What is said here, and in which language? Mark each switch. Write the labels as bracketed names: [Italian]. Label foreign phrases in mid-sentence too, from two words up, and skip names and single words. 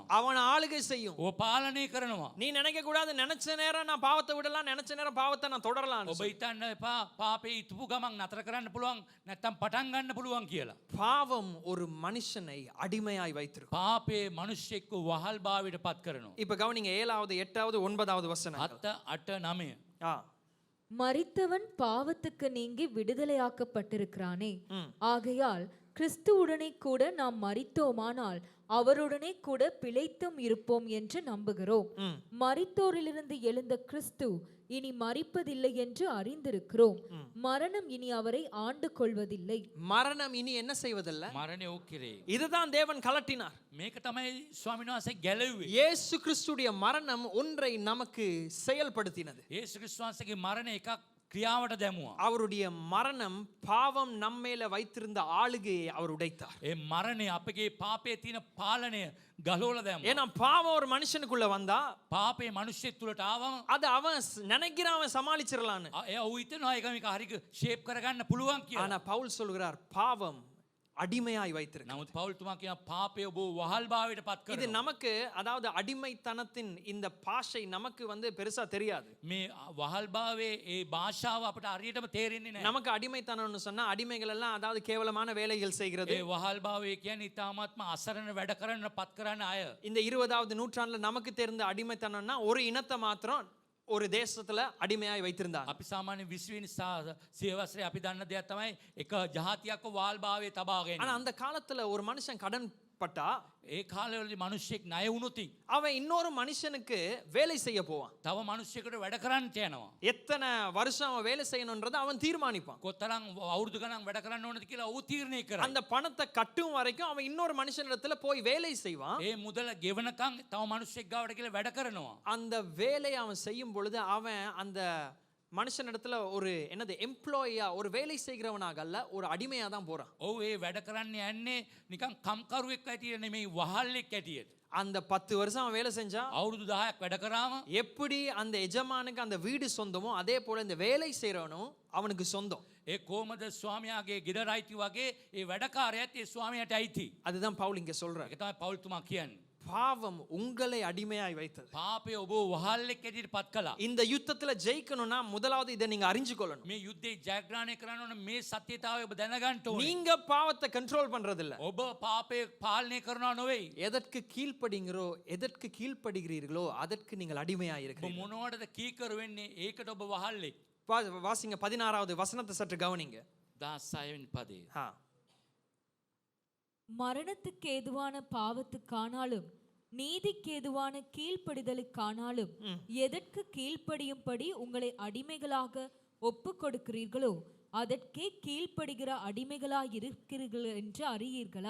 [Tamil] அவன் ஆளுகை செய்யும். [Sinhala] ඔහු පාලනය කරනවා. [Tamil] நீ நினைக்க கூடாது, நினைச்ச நேரம் நான் பாவத்தை விடலாம், நினைச்ச நேரம் பாவத்தை நான் தொடரலாம். [Sinhala] ඔබ හිතන්න එපා පාපේ ඉතුපු ගමන් නතර කරන්න පුළුවන් නැත්තම් පටන් ගන්න පුළුවන් කියලා. [Tamil] பாவம் ஒரு மனுஷனை அடிமையாய் வைத்திருக்கும். [Sinhala] පාපේ මිනිස්සෙක්ව වහල් භාවයට පත් කරනවා. [Tamil] இப்ப கவனிங்க 7வது 8வது 9வது வசனங்கள். [Sinhala] 7 8 9 [Tamil] மரித்தவன் பாவத்துக்கு நீங்கி விடுதலையாக்கப்பட்டிருக்கிறானே, ஆகையால் கிறிஸ்துவுடனே கூட நாம் மரித்தோமானால் அவருடனே கூட பிழைத்தும் இருப்போம் என்று நம்புகிறோம். மரித்தோரிலிருந்து எழுந்த கிறிஸ்து இனி மரிப்பதில்லை என்று அறிந்திருக்கிறோம். மரணம் இனி அவரை ஆண்டு கொள்வதில்லை. மரணம் இனி என்ன செய்வதில்லை? [Sinhala] මරණය ඔක්කිරේ. [Tamil] இதுதான் தேவன் கலட்டினார். [Sinhala] මේක තමයි ස්වාමීන් වහන්සේ ගැලවුවේ. [Tamil] இயேசு கிறிஸ்துடைய மரணம் ஒன்றை நமக்கு செயல்படுத்தினது. [Sinhala] යේසුස් ක්‍රිස්තුස් වහන්සේගේ මරණය එකක් ක්‍රියාවට දැමුවා. [Tamil] அவருடைய மரணம் பாவம் நம்மேல வைத்திருந்த ஆளுகையை அவர் உடைத்தார். [Sinhala] ඒ මරණය අපගේ පාපයේ තියෙන පාලනය ගලවලා දැම්මා. [Tamil] ஏன்னா பாவம் ஒரு மனுஷனுக்குள்ள வந்தா [Sinhala] පාපේ මිනිස්සෙක් තුලට ආවම [Tamil] அது அவன் நினைக்கிறான் அவன் சமாளிச்சிரலாம்னு. [Sinhala] එයා ඌ හිතනවා ඒක මේක හරියට ෂේප් කරගන්න පුළුවන් කියලා. [Tamil] ஆனா பவுல் சொல்கிறார், பாவம் அடிமையாய் வைத்திருக்கு. [Sinhala] නමුත් පවුල්තුමා කියන පාපය ඔබ වහල්භාවයට පත් [Tamil] இது [Sinhala] කරනවා. [Tamil] நமக்கு அதாவது அடிமைத்தனத்தின் இந்த பாஷை நமக்கு பெருசா தெரியாது. [Sinhala] මේ වහල්භාවයේ ඒ භාෂාව අපට හරියටම තේරෙන්නේ නැහැ. [Tamil] நமக்கு அடிமைத்தனம்னு சொன்னா அடிமைகள் எல்லாம் அதாவது கேவலமான வேலைகள் செய்கிறது. [Sinhala] ඒ වහල්භාවය කියන්නේ ඉතාමත්ම අසරණ වැඩ කරන්න පත් කරන අය. [Tamil] இந்த 20வது நூற்றாண்டுல நமக்கு தெரிந்த அடிமைத்தனம்னா ஒரு இனத்தை மாத்திரம் ஒரு தேசத்துல அடிமையாய் வைத்திருந்தாங்க. [Sinhala] අපි සාමාන්‍ය 20 වෙනි සියවසරේ අපි දන්න දෙයක් තමයි එක ජාතියක්ව වහල්භාවයේ තබාගෙන. [Tamil] ஆனா அந்த காலத்துல ஒரு மனுஷன் கடன் பட்டா [Sinhala] ඒ කාලවලදී මිනිස්සෙක් ණය වුණොත් [Tamil] அவன் இன்னொரு மனுஷனுக்கு வேலை செய்ய போவான். [Sinhala] තව මිනිස්සෙකුට වැඩ කරන්න යනවා. [Tamil] எத்தனை வருஷம் அவன் வேலை செய்யணும்ன்றதை அவன் தீர்மானிப்பான். [Sinhala] කොතරම් අවුරුදු ගණන් වැඩ කරන්න ඕනද කියලා ඌ තීරණය කරයි. [Tamil] அந்த பணத்தை கட்டும் வரைக்கும் அவன் இன்னொரு மனுஷனிடத்துல போய் வேலை செய்வான். [Sinhala] ඒ මුදල ගෙවනකම් තව මිනිස්සෙක් ගාවට කියලා වැඩ කරනවා. [Tamil] அந்த வேலையை அவன் செய்யும் பொழுது அவன் அந்த மனுஷனிடத்துல ஒரு என்னது எம்ப்ளாயியா ஒரு வேலை செய்கிறவனாக அல்ல ஒரு அடிமையா தான் போறான். [Sinhala] ඔව් ඒ වැඩ කරන්න යන්නේ නිකන් කම්කරුවෙක් ඇටියට නෙමෙයි වහල්ලෙක් ඇටියට. [Tamil] அந்த 10 வருஷம் அவன் வேலை செஞ்சான். [Sinhala] අවුරුදු 10ක් වැඩ කරාම [Tamil] எப்படி அந்த எஜமானுக்கு அந்த வீடு சொந்தமோ அதே போல இந்த வேலை செய்றவனும் அவனுக்கு சொந்தம். [Sinhala] ඒ කොහමද ස්වාමියාගේ ගෙදර අයිති වගේ ඒ වැඩකාරයාත් ඒ ස්වාමියාට අයිති. [Tamil] அதுதான் பவுல் இங்க சொல்றாரு. [Sinhala] ඒක තමයි පවුල්තුමා කියන්නේ. [Tamil] பாவம் உங்களை அடிமையாய் வைத்தது. [Sinhala] පාපය ඔබ වහල්ලෙක් ඇටියට පත් කළා. [Tamil] இந்த யுத்தத்துல ஜெயிக்கணும்னா முதலாவது இதை நீங்க அறிஞ்சு கொள்ளணும். [Sinhala] මේ යුද්ධේ ජයග්‍රහණය කරන්න ඕන මේ සත්‍යතාවය ඔබ දැනගන්න ඕනේ. [Tamil] நீங்க பாவத்தை கண்ட்ரோல் பண்றது இல்ல. [Sinhala] ඔබ පාපය පාලනය කරනවා නෙවෙයි. [Tamil] எதற்கு கீழ்ப்படுகிறீர்களோ அதற்கு நீங்கள் அடிமையாய் [Sinhala] ඔබ [Tamil] இருக்கிறீர்கள். [Sinhala] මොනවටද කීකරු වෙන්නේ? ඒකට ඔබ වහල්ලෙක්. [Tamil] வாசிங்க 16வது வசனத்தை சற்று கவனிங்க. [Sinhala] 16 වෙනි පදේ. [Tamil] மரணத்துக்கு ஏதுவான பாவத்துக்கானாலும் நீதிக்கு ஏதுவான கீழ்ப்படிதலுக்கானாலும் எதற்கு கீழ்ப்படியும்படி உங்களை அடிமைகளாக ஒப்பு கொடுக்கிறீர்களோ அதற்கே கீழ்ப்படுகிற அடிமைகளாய் இருக்கிறீர்கள் என்று அறியீர்களா?